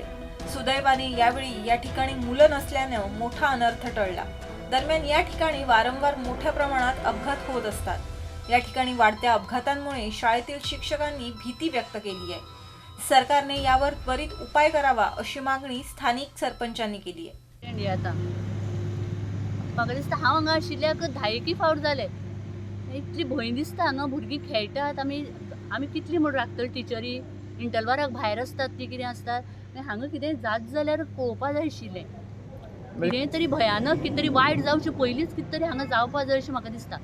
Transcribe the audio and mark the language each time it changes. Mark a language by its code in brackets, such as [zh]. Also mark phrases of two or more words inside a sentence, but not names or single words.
[mr] सुदैवाने यावेळी या ठिकाणी मुलं नसल्यानं मोठा अनर्थ टळला। दरम्यान या ठिकाणी वारंवार मोठ्या प्रमाणात अपघात होत असतात। या ठिकाणी वाढत्या अपघातांमुळे शाळेतील शिक्षकांनी भीती व्यक्त केली आहे। सरकारने यावर त्वरित उपाय करावा अशी मागणी स्थानिक सरपंचांनी केली आहे। [kok] आता म्हाका दिसता हांव हांगा आशिल्ल्याक 10 फावट जाले। इतली भंय दिसता हांगा भुरगीं खेळटात। आमी कितली म्हूण राखतली टिचरी इंटरवलाक भायर आसतात ती कितें आसतात। हांगा कितें जात जाल्यार पळोवपा जाय आशिल्लें। कितें तरी भयानक कितें तरी वायट जावचें पयलींच कितें तरी हांगा जावपा जाय अशें म्हाका दिसता।